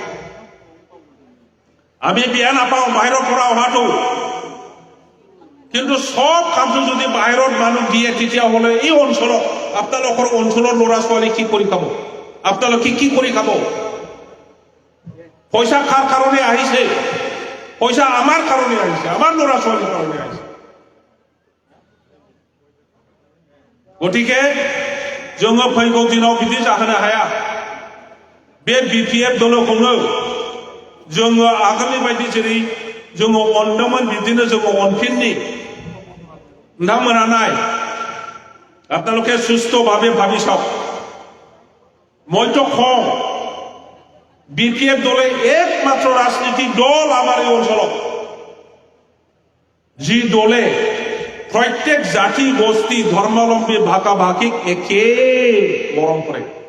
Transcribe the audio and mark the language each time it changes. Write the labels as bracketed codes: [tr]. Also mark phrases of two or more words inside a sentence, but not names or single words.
[as] আমি বিয়া নাপাওঁ বাহিৰৰ পৰা অহাটো, কিন্তু সব কামটো যদি বাহিৰত মানুহ দিয়ে তেতিয়াহ'লে এই অঞ্চলত আপোনালোকৰ অঞ্চলৰ ল'ৰা ছোৱালী কি কৰি খাব? আপোনালোকে কি কৰি খাব? পইচা কাৰ কাৰণে আহিছে? পইচা আমাৰ কাৰণে আহিছে, আমাৰ ল'ৰা ছোৱালীৰ কাৰণে আহিছে। [brx] গতিকে जोङो फैगौ दिनाव बिदि जाहोनो हाया। बे BPF दलखौनो जोङो आगोलनि बायदि जेरै जोङो अनदोंमोन बिदिनो जोङो अनफिननि। नोंथांमोना नाय, [as] আপোনালোকে সুস্থভাৱে ভাবি চাওক। মইতো কওঁ BPF দলে একমাত্ৰ ৰাজনীতিক দল আমাৰ এই অঞ্চলত, যি দলে প্ৰত্যেক জাতি গোষ্ঠী ধৰ্মাৱলম্বী ভাষা ভাষিক একে মৰম কৰে।